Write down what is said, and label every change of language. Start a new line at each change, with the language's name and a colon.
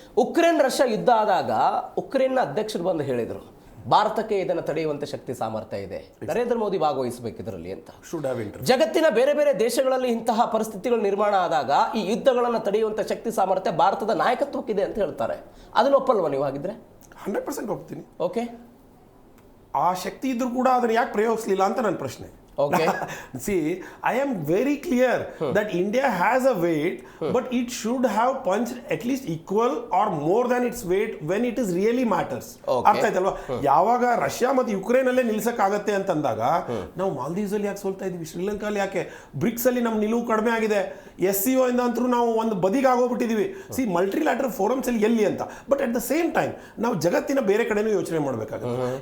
Kannada: Ukraine Russia ಯುದ್ಧ ಆದಾಗ ಉಕ್ರೇನ್ನ ಅಧ್ಯಕ್ಷರು ಬಂದು ಹೇಳಿದರು, ಭಾರತಕ್ಕೆ ಇದನ್ನು ತಡೆಯುವಂತ ಶಕ್ತಿ ಸಾಮರ್ಥ್ಯ ಇದೆ, ನರೇಂದ್ರ ಮೋದಿ ಭಾಗವಹಿಸಬೇಕು ಇದರಲ್ಲಿ ಅಂತ. ಜಗತ್ತಿನ ಬೇರೆ ಬೇರೆ ದೇಶಗಳಲ್ಲಿ ಇಂತಹ ಪರಿಸ್ಥಿತಿಗಳು ನಿರ್ಮಾಣ ಆದಾಗ ಈ ಯುದ್ಧಗಳನ್ನು ತಡೆಯುವಂತ ಶಕ್ತಿ ಸಾಮರ್ಥ್ಯ ಭಾರತದ ನಾಯಕತ್ವಕ್ಕಿದೆ ಅಂತ ಹೇಳ್ತಾರೆ. ಅದನ್ನು ಒಪ್ಪಲ್ವಾ ನೀವು? ಹಾಗಿದ್ರೆ 100% ಒಪ್ತೀನಿ. ಓಕೆ, ಆ ಶಕ್ತಿ ಇದ್ರೂ ಕೂಡ ಅದನ್ನು ಯಾಕೆ ಪ್ರಯೋಗಿಸಲಿಲ್ಲ ಅಂತ ನನ್ನ ಪ್ರಶ್ನೆ.
English: Okay. See, I am very clear that India has a weight, but it should have punched at least equal or more than its weight when it is really matters.
Kannada: ಅರ್ಥ ಆಯ್ತಲ್ವಾ? ಯಾವಾಗ ರಷ್ಯಾ ಮತ್ತು ಯುಕ್ರೇನ್ ಅಲ್ಲೇ ನಿಲ್ಸಕ್ಕಾಗತ್ತೆ ಅಂತಂದಾಗ ನಾವು ಮಾಲ್ದೀವ್ಸ್ ಅಲ್ಲಿ ಯಾಕೆ ಸೋಲ್ತಾ ಇದೀವಿ, ಶ್ರೀಲಂಕಾಲಿ ಯಾಕೆ, ಬ್ರಿಕ್ಸ್ ಅಲ್ಲಿ ನಮ್ಮ ನಿಲುವು ಕಡಿಮೆ ಆಗಿದೆ, SCO ಇಂದ ಅಂತೂ ನಾವು ಒಂದು ಬದಿಗೆ ಆಗೋಗ್ಬಿಟ್ಟಿದೀವಿ. ಮಲ್ಟಿಲ್ಯಾಟರಲ್ ಫೋರಮ್ಸ್ ಅಲ್ಲಿ ಎಲ್ಲಿ ಅಂತ.
English: but at the same time
Kannada: ನಾವು ಜಗತ್ತಿನ ಬೇರೆ ಕಡೆನೂ ಯೋಚನೆ ಮಾಡಬೇಕಾಗುತ್ತೆ.